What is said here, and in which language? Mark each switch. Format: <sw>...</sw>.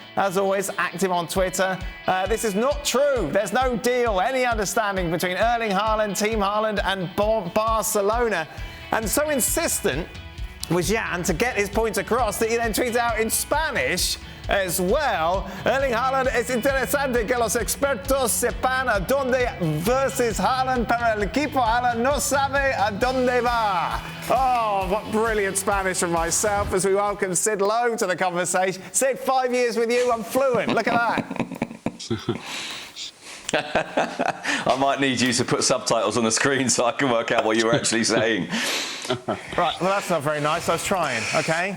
<en>As always, active on Twitter. This is not true. There's no deal, any understanding between Erling Haaland, Team Haaland and Barcelona. And so insistent was Jan to get his point across that he then tweeted out in Spanish as well.</en> <es>Erling Haaland, es interesante que los expertos sepan a dónde versus Haaland, pero el equipo Haaland no sabe a dónde va.</es> <en>Oh, what brilliant Spanish from myself as we welcome Sid Lowe to the conversation. Sid, 5 years with you, I'm fluent. Look at that. I might need you to put subtitles on the screen so I can work out what you were actually saying. Right, well, that's not very nice. I was trying, OK?</en>